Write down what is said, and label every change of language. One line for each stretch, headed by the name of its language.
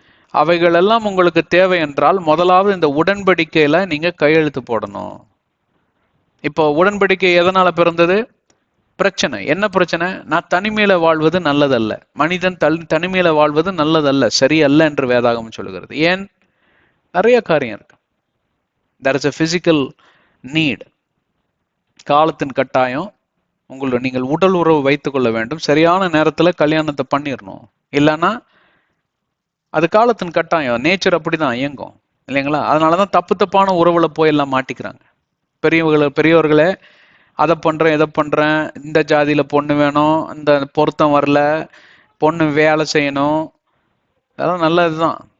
Tamil: அவைகள் எல்லாம் உங்களுக்கு தேவை என்றால் முதலாவது இந்த உடன்படிக்கையில நீங்க கையெழுத்து போடணும். இப்போ உடன்படிக்கை எதனால பிறந்தது? பிரச்சனை. என்ன பிரச்சனை? நான் தனிமையில வாழ்வது நல்லதல்ல, மனிதன் தனிமையில வாழ்வது நல்லதல்ல, சரியல்ல என்று வேதாகம் சொல்லுகிறது. ஏன்? நிறைய காரியம் இருக்கு.
English: there is a physical need.
Tamil: காலத்தின் கட்டாயம். நீங்கள் உடல் உறவு வைத்துக் கொள்ள வேண்டும், சரியான நேரத்துல கல்யாணத்தை பண்ணிடணும். இல்லைன்னா அது காலத்தின் கட்டாயம். நேச்சர் அப்படிதான் இயங்கும் இல்லைங்களா? அதனாலதான் தப்பு தப்பான உறவுல போய் எல்லாம் மாட்டிக்கிறாங்க. பெரியவர்களே அதை பண்றேன் இதை பண்றேன், இந்த ஜாதியில பொண்ணு வேணும், இந்த பொருத்தம் வரல, பொண்ணு வேலை செய்யணும், அதெல்லாம் நல்லதுதான்.